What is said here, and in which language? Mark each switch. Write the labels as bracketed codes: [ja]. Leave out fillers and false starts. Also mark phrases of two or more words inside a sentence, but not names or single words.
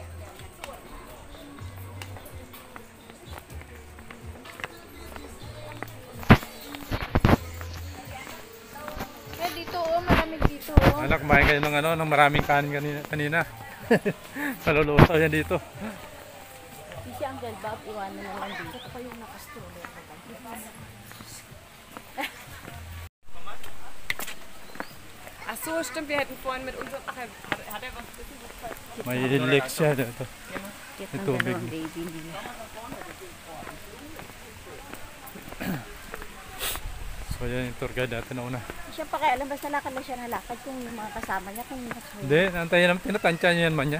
[tl] Eh, dito oh, malamig dito oh. Anak, kumain kayo ng, ng maraming kanin kanina. Maluluto yan dito. Si Uncle Bob, iwanan na lang dito. Ito pa yung nakastroller. [de] Ach so, stimmt, wir hätten vorhin mit unserem... Ach, hat er was gesagt? [tl] May leaks yan ito. [en] Cute [tl] Ito, ng dalawang [en] big. [tl] baby nila. So yan yung tour guide natin na una. Siya pa kaya alam, basta lakad lang siya na lakad kung yung mga kasama niya, kung nasa Hindi, antayan naman. Tinatansya niya yan man yan.